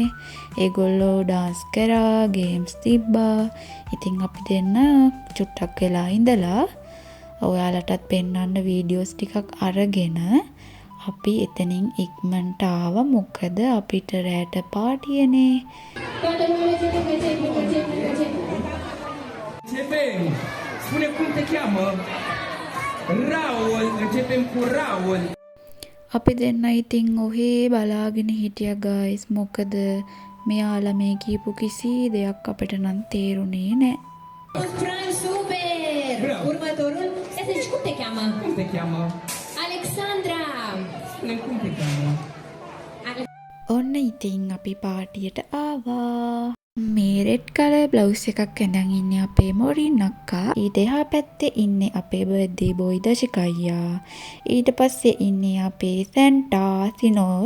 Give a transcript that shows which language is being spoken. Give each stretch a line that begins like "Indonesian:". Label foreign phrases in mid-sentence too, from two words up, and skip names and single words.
Sinhala: ඒගොල්ලෝ ඩාන්ස් කරා, ගේම්ස් තිබ්බා. ඉතින් අපි දෙන්න චුට්ටක් වෙලා ඉඳලා ඔයාලටත් පෙන්වන්න වීඩියෝස් ටිකක් අරගෙන අපි එතනින් ඉක්මනට ආවා. මොකද අපිට රැට පාටියනේ.
Romanian: Spune cum te cheamă? Raul, începem cu Raul.
Sinhala: අපි දෙන්න ඉතින් ඔහේ බලාගෙන හිටියා ගයිස්. මොකද මෙයාලා මේ කියපු කිසි දෙයක් අපිට නම් තේරුනේ නෑ.
Romanian: Fran super! Bravo. Următorul, Seseci, cum te cheamă? Cum te cheamă? Alexandra! Spune cum te cheamă?
Sinhala: ඔන්න ඉතින් අපි පාටියට ආවා. මේ
English: red colour blouse
Sinhala: එකක් ඇඳන් ඉන්නේ අපේ මොරින් අක්කා. ඊට එහා පැත්තේ ඉන්නේ අපේ
English: birthday boy
Sinhala: දශික අයියා. ඊට පස්සේ ඉන්නේ අපේ සැන්ටා සිනෝත්.